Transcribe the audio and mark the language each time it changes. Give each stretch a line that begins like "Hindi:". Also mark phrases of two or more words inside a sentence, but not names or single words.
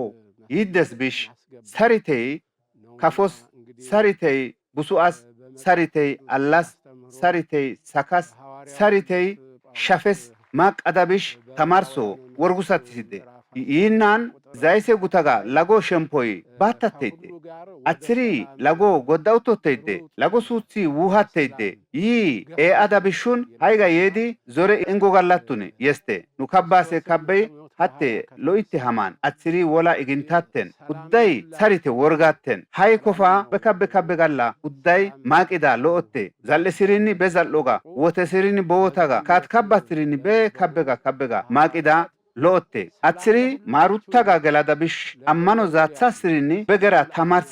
Zay: ይደስብሽ ሳሪቴ ካፎስ ሳሪቴ ቡሱአስ ሳሪቴ አላስ ሳሪቴ ሳካስ ሳሪቴ ሻፌስ ማቃዳብሽ ተማርሶ ወርጉሳት ሲደ ይህናን ዛይሴ ጉታጋ ላጎ ሸምፖይ ባታተይደ አትሪ ላጎ ጎዳውቶተይደ ላጎ ሱቲ ውሃተይደ ይህ ኤአዳብሹን ሃይጋ የዲ ዞሬ እንጎጋላቱን የስቴ ኑካባሴ ካበይ ሀቴ ሎኢቴ ሃማን አትሪ ወላ ኢግንታተን ጉዳይ ሳሪቴ ወርጋተን ሃይ ኮፋ በካበ ጋላ ጉዳይ ማቂዳ ሎኦቴ ዛልሲሪኒ በዛልሎጋ ወተሲሪኒ በወታጋ ካትካባትሪኒ በካበጋ ማቂዳ ሎኦቴ አትሪ ማሩታጋ ገላዳብሽ አማኖ ዛትሳስሪኒ በገራ ታማርሲ